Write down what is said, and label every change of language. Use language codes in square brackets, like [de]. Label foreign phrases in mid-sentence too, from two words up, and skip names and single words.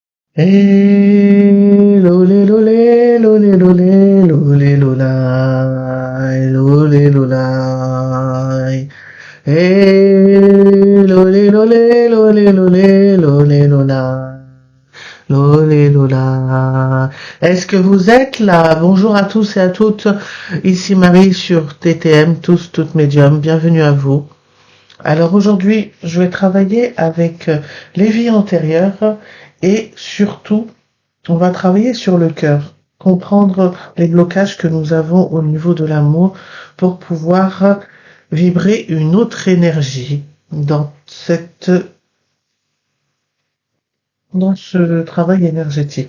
[fr] Lolé lolé lolé lolé lolé lolai lolé lolai. Lolé lolé lolé lolé lolé lolai lolé lolai. Est-ce que vous êtes là? Bonjour à tous et à toutes. Ici Marie sur TTM, tous, toutes médiums. Bienvenue à vous. Alors aujourd'hui, je vais travailler avec les vies antérieures et surtout on va travailler sur le cœur, comprendre les blocages que nous avons au niveau de l'amour pour pouvoir vibrer une autre énergie dans ce travail énergétique.